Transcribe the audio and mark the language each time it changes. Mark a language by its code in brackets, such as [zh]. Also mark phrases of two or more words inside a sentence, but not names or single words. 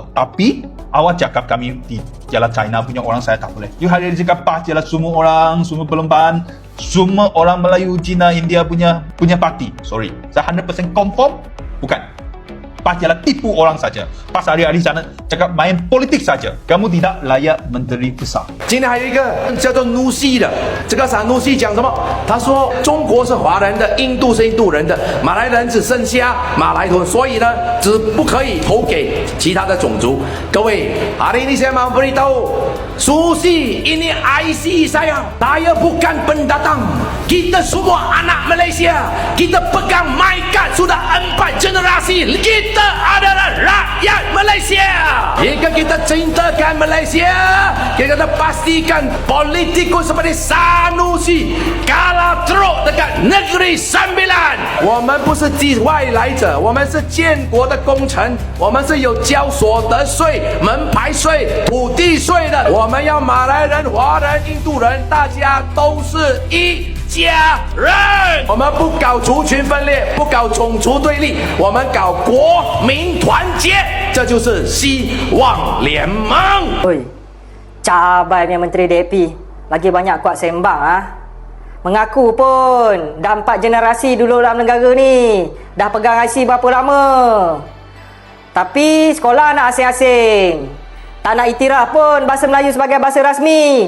[ms] Tapi awak cakap kami di jalan China punya orang, saya tak boleh. You hari-hari cakap pas jalan semua orang, semua perlembahan, semua orang Melayu, Cina, India punya parti. Sorry. Saya 100% confirm bukan. Pas jalan tipu orang saja. Pas hari-hari sana cakap main politik saja. Kamu tidak layak menteri besar. [zh] 今天还有一个叫做努西的，这个傻努西讲什么？他说中国是华人的，印度是印度人的，马来人只剩下马来人，所以呢，只不可以投给其他的种族。 [ms] 各位 ，hari ini saya mau beritahu, Susi ini IC saya bukan pendatang. Kita semua anak Malaysia. Kita pegang MyKad sudah 4 generasi. Kita adalah rakyat Malaysia. Jika kita cintakan Malaysia, kita pastikan politikus seperti Sanusi kalah teruk dekat Negeri Sembilan. [zh] 我们不是外来者，我们是建国的功臣，我们是有交所得税、门牌税、土地税的。我们要马来人、华人、印度人，大家都是一家人。我们不搞族群分裂，不搞种族对立，我们搞国民团结，这就是希望联盟。 [ms] Oi, cabai punya Menteri DAP lagi banyak kuat sembang ah. Mengaku pun dah 4 generasi dulu dalam negara ni, dah pegang IC berapa lama. Tapi sekolah nak asing-asing. Tak nak iktiraf pun bahasa Melayu sebagai bahasa rasmi.